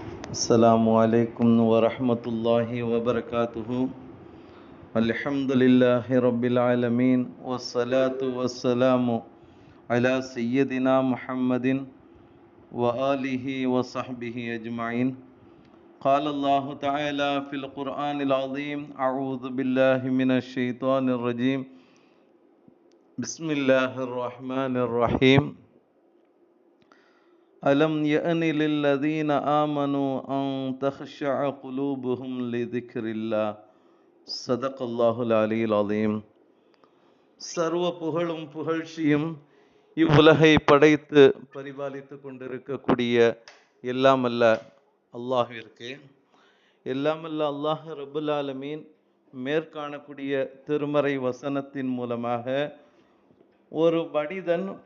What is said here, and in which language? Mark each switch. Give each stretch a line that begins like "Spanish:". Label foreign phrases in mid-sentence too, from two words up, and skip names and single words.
Arabic: السلام عليكم ورحمة الله وبركاته. الحمد لله رب العالمين والصلاة والسلام على سيدنا محمد وآله وصحبه أجمعين. قال الله تعالى في القرآن العظيم أعوذ بالله من الشيطان الرجيم بسم الله الرحمن الرحيم ألم يأن للذين آمنوا أن تخشع قلوبهم لذكر الله صدق الله العلي العظيم.
Tamil: சர்வ புகழும் புகழ்ச்சியும் இவ்வுலகை படைத்து பரிபாலித்து கொண்டிருக்கக்கூடிய எல்லாமல்ல அல்லாஹ்விற்கு, எல்லாமல்ல அல்லாஹ்
Arabic: رب العالمين
Tamil: மேற்காணக்கூடிய திருமறை வசனத்தின் மூலமாக ஒரு மனிதன்